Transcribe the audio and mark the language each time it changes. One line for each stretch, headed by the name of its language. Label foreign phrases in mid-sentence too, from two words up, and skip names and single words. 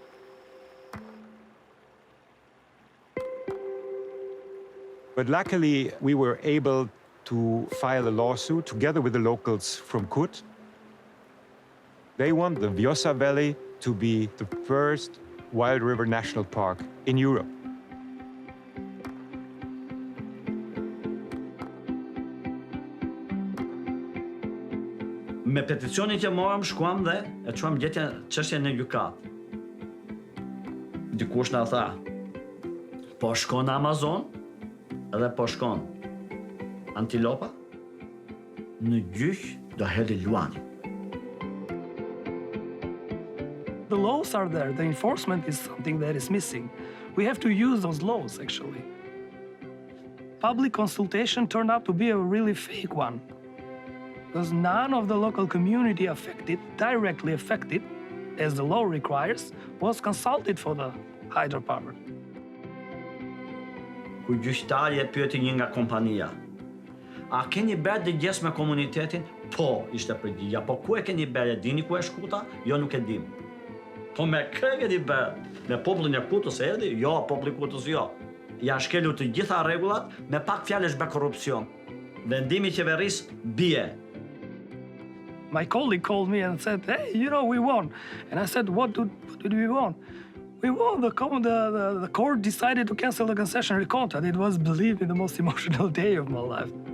English: But luckily, we were able to file a lawsuit together with the locals from Kut. They want the Vjosa Valley to be the first wild river national park in Europe.
Albanian: Me peticionin që morëm, shkuam dhe e çuam çështjen në gjykat. Dikush na tha, po shkon në Amazon edhe po shkon antilopa, në gjyq do hedhi luani.
English: The laws are there. The enforcement is something that is missing. We have to use those laws, actually. Public consultation turned out to be a really fake one, because none of the local community directly affected, as the law requires, was consulted for the hydropower.
Albanian: Kur gjyqtari e pyeti një nga kompania, a keni bërë dëgjes me komunitetin? Po, ishte përgjigja. Po ku e keni bërë? Dini ku e shkuta? Jo, nuk e dim. Po me kë keni bërë? Me popullin e Kutës erdhi? Jo, populli Kutës jo. Ja shkelur të gjitha rregullat, me pak fjalësh bë korrupsion. Vendimi i qeverisë bie.
English: My colleague called me and said, "Hey, we won." And I said, "What did we won?" We won. The court decided to cancel the concessionary contract. It was, believe me, the most emotional day of my life.